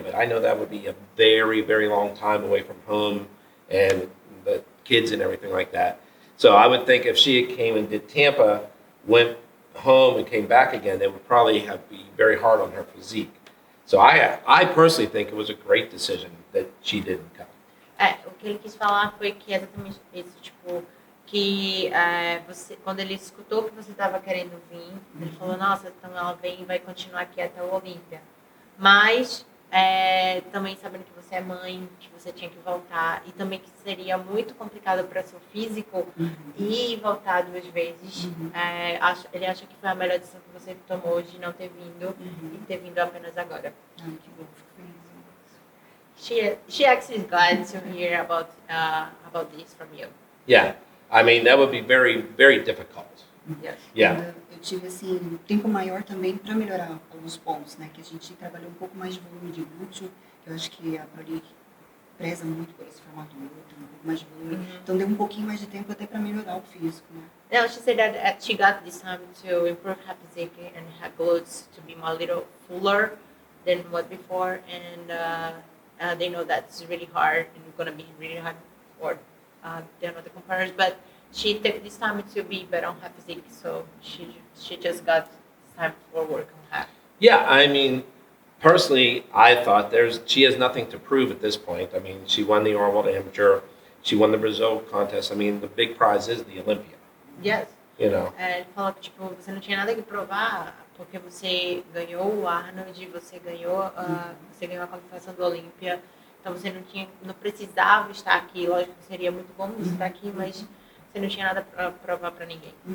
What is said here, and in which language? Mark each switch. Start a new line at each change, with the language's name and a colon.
English: But I know that would be a very, very long time away from home and the kids and everything like that. So I would think if she came and did Tampa, went home and came back again, it would probably be very hard on her physique. So I personally think it was a great decision that she didn't come.
Portuguese: O que ele quis falar foi que é exatamente isso, tipo, que você, quando ele escutou que você estava querendo vir, ele falou, nossa, então ela vem e vai continuar aqui até o Olympia. Mas também sabendo que você é mãe, que você tinha que voltar, e também que seria muito complicado para seu físico ir e voltar 2 vezes. Ele acha que foi a melhor decisão que você tomou de não ter vindo e ter vindo apenas agora. Ah, que bom, fico feliz.
English: She actually is glad to hear about this from you. Yeah, I mean, that would be very, very difficult. Yes. Yeah.
Portuguese: Eu tive assim um tempo maior também para melhorar alguns pontos, né? Que a gente trabalhou um pouco mais de volume de glúteo. Eu acho que a Proli preza muito por esse formato glúteo, um pouco mais de volume. Então deu um pouquinho mais de tempo até para melhorar o físico, né?
English: No, she said that she got this time to improve her physique and her glutes to be a little fuller than what before, and they know that's really hard and going to be really hard for the other competitors. But she took this time to be better on her physique, so she just got time for work on her. Yeah, I mean, personally, I thought she has nothing to prove at this point. I mean, she won the World Amateur, she won the Brazil contest. I mean, the big prize is the Olympia. Yes. You know.
Portuguese: Ele falou que tipo, você não tinha nada que provar, porque você ganhou o Arnold, você ganhou a qualificação do Olympia, então você não precisava estar aqui. Lógico que seria muito bom você estar aqui, mas você não tinha nada para provar para ninguém.